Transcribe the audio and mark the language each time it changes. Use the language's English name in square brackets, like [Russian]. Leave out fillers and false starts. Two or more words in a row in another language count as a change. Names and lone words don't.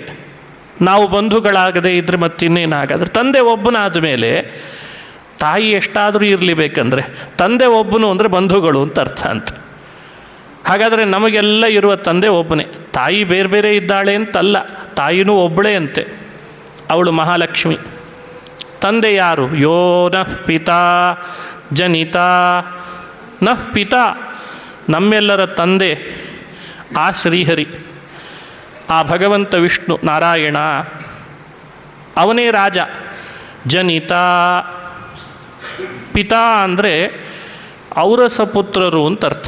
[Kannada] ನಾವು ಬಂಧುಗಳಾಗದೇ ಇದ್ರೆ ಮತ್ತಿನ್ನೇನಾಗಾದ್ರೆ, ತಂದೆ ಒಬ್ಬನಾದ ಮೇಲೆ ತಾಯಿ ಎಷ್ಟಾದರೂ ಇರಲಿ, ಬೇಕಂದರೆ ತಂದೆ ಒಬ್ಬನು ಅಂದರೆ ಬಂಧುಗಳು ಅಂತ ಅರ್ಥ ಅಂತ. ಹಾಗಾದರೆ ನಮಗೆಲ್ಲ ಇರುವ ತಂದೆ ಒಬ್ಬನೇ, ತಾಯಿ ಬೇರೆ ಬೇರೆ ಇದ್ದಾಳೆ ಅಂತಲ್ಲ, ತಾಯಿನೂ ಒಬ್ಬಳೇ ಅಂತೆ, ಅವಳು ಮಹಾಲಕ್ಷ್ಮಿ. ತಂದೆ ಯಾರು? [Sanskrit] ಯೋ ನಃ ಪಿತಾ ಜನಿತ ನಃ ಪಿತಾ, [Kannada] ನಮ್ಮೆಲ್ಲರ ತಂದೆ ಆ ಶ್ರೀಹರಿ, ಆ ಭಗವಂತ ವಿಷ್ಣು ನಾರಾಯಣ, ಅವನೇ ರಾಜ. ಜನಿತ, ಪಿತಾ ಅಂದರೆ ಔರಸ ಪುತ್ರರು ಅಂತ ಅರ್ಥ.